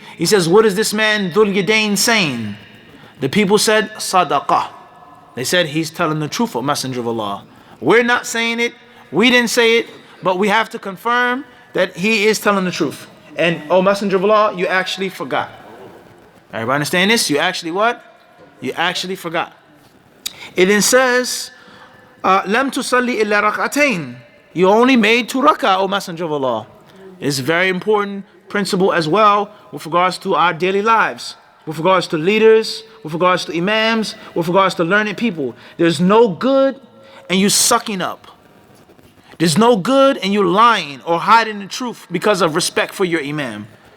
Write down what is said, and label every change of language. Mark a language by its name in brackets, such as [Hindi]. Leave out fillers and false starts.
[English] He says, what is this man Dhul Yadayn saying? The people said, sadaqah. They said, he's telling the truth, O Messenger of Allah. We're not saying it, we didn't say it, but we have to confirm that he is telling the truth. And, O Messenger of Allah, you actually forgot. Everybody understand this? You actually what? You actually forgot. [Arabic] It then says, لَمْ تُصَلِّ إِلَّا رَكْعَتَيْنِ. [English] You only made 2 rak'ah, O Messenger of Allah. It's a very important principle as well with regards to our daily lives, with regards to leaders, with regards to imams, with regards to learned people. There's no good and you sucking up. There's no good and you lying or hiding the truth because of respect for your imam.